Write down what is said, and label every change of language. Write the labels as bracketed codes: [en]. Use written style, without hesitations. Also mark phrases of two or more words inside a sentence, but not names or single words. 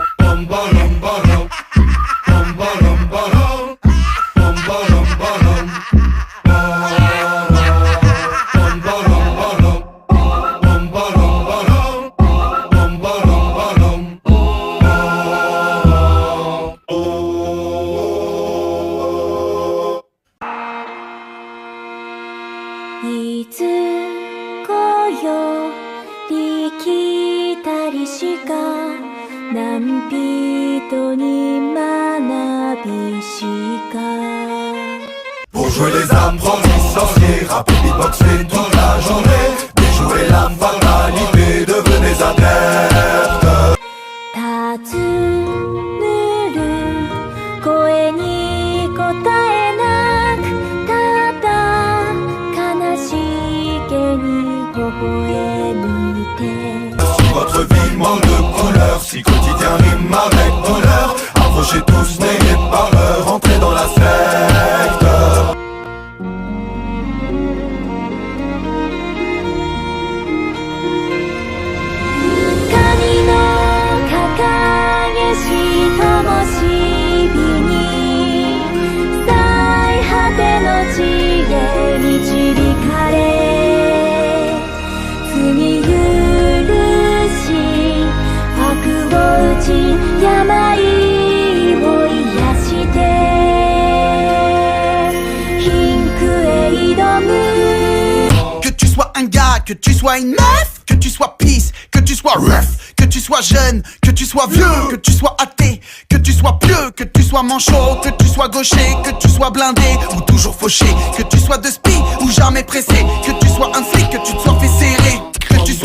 [ja] Bum ba-dum ba-dum. Bum ba-dum ba-dum. Bum ba-dum ba-dum. Ba-dum. Bum ba-dum ba-dum. Bum ba-dum ba-dum. Bum ba-dum ba-dum. Ba-dum. いつこより来たりしか何人に学びしか [fr] Pour jouer les âmes, prendre les sorciers, rapper, beatboxer toute la journée, déjouer l'âme fatalité, devenez adeptes. [ja] 尋ねる声に答えなくただ悲しげに微笑みて [fr] Si votre vie manque de couleur, si quotidien rime avec douleur, approchez tous, n'ayez pas peur, entrez dans la secte. [ja] 神の掲げし灯火に最果ての地へ導かれ罪許し悪を打ち病を癒して貧苦へ挑む [fr] Que tu sois un gars, que tu sois une meuf, que tu sois peace, que tu sois rough, que tu sois jeune, que tu sois vieux, que tu sois athée, que tu sois pieux, que tu sois manchot, que tu sois gaucher, que tu sois blindé ou toujours fauché, que tu sois de spi ou jamais pressé, que tu sois un flic, que tu te sois fait serrer, que tu sois